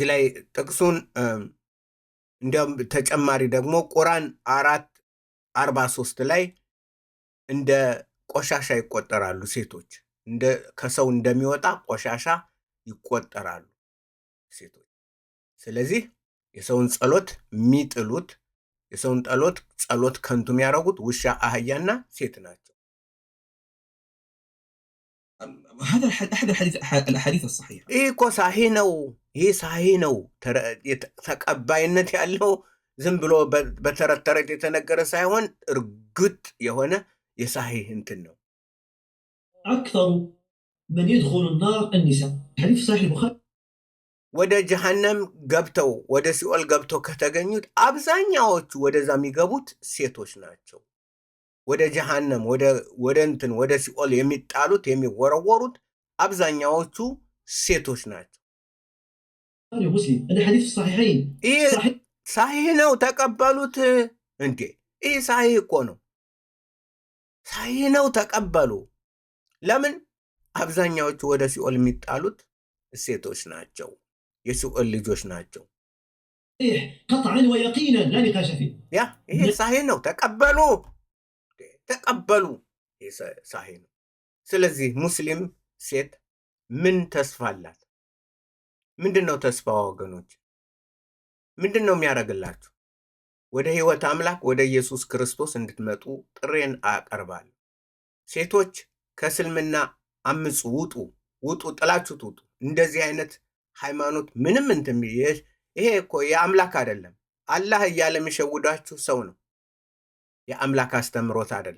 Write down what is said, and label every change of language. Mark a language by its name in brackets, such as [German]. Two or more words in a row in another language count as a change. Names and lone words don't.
[Amharic] ላይ ጥቅሱን እንዲያውም ተጨማሪ ደግሞ ቁርአን 4:43 ላይ እንደ ቆሻሻ ይቆጠራሉ ሴቶች። ከሰው እንደሚወጣ ቆሻሻ ይቆጠራሉ ሴቶች። ስለዚህ የሰውን ጸሎት የሚጥሉት የሰውን ጸሎት ከንቱ የሚያደርጉት ውሻ፣ አህያና ሴት ናቸው። [Arabic] هذا احد الاحاديث الصحيحه. [Amharic] ይህ እኮ ሳሂህ ነው። ይህ ሳሂህ ነው፣ ተቀባይነት ያለው ዝም ብሎ በተረት ተረት የተነገረ ሳይሆን እርግጥ የሆነ የሳሂህ እንትን ነው። [Arabic] أكثر من يدخل النار النساء. حديث صحيح البخاري. [Amharic] ወደ ጀሃነም ገብተው ወደ ሲኦል ገብተው ከተገኙት አብዛኛዎቹ ወደዛ የሚገቡት ሴቶች ናቸው። ወደ ጀሃነም ወደ ሲኦል የሚጣሉት የሚወረወሩት አብዛኛዎቹ ሴቶች ናቸው። [Arabic] مسلم هذا حديث الصحيحين. [Amharic] ይህ ሳሂህ ነው፣ ተቀበሉት። እንዴ ይህ ሳሂህ እኮ ነው፣ ሳሂህ ነው፣ ተቀበሉ። ለምን? አብዛኛዎቹ ወደ ሲኦል የሚጣሉት ሴቶች ናቸው፣ የሲኦል ልጆች ናቸው። [Arabic] قطعا ويقينا لا نقاش فيه. [Amharic] ያ ይሄ ሳሂህ ነው፣ ተቀበሉ፣ ተቀበሉ። ይህ ሳሂህ ነው። ስለዚህ ሙስሊም ሴት ምን ተስፋ አላት? ምንድን ነው ተስፋዋ ወገኖች? ምንድን ነው የሚያደርግላችሁ? ወደ ህይወት አምላክ ወደ ኢየሱስ ክርስቶስ እንድትመጡ ጥሬን አቀርባለሁ። ሴቶች ከእስልምና አምፁ፣ ውጡ፣ ጥላችሁት ውጡ። እንደዚህ አይነት ሃይማኖት ምንም እንትን ይሄ እኮ የአምላክ አይደለም። አላህ እያለ የሚሸውዳችሁ ሰው ነው። የአምላክ አስተምሮት